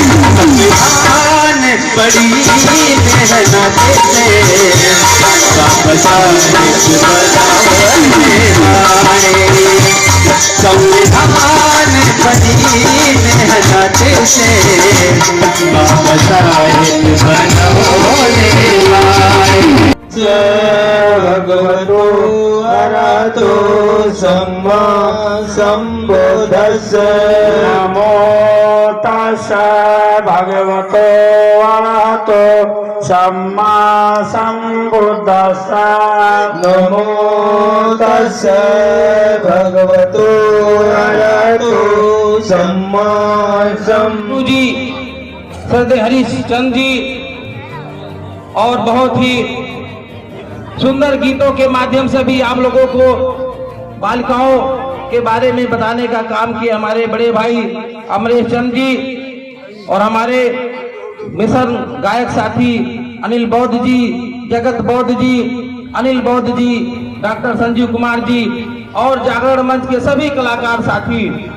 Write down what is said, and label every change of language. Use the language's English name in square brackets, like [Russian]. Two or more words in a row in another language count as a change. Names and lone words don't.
[Hindi] संविधान बड़ी मेहनत से बाबा साहब बनाने वाले, संविधान बड़ी मेहनत से बाबा साहब बनाने वाले। [Pali] भगवतो अरहतो सम्मा सम्बुद्धस्स नमो तस्स भगवतो अरहतो सम्मा सम्बुद्धस्स नमो तस्स भगवतो अरहतो सम्मा सम्बुद्धस्स। [Hindi] जी श्रद्धेय हरीश चंद्र जी और बहुत ही सुंदर गीतों के माध्यम से भी आप लोगों को बालिकाओं के बारे में बताने का काम किया हमारे बड़े भाई अमरेश चंद्र जी और हमारे मिशन गायक साथी अनिल बौद्ध जी, जगत बौद्ध जी, अनिल बौद्ध जी, डॉक्टर संजीव कुमार जी और जागरण मंच के सभी कलाकार साथी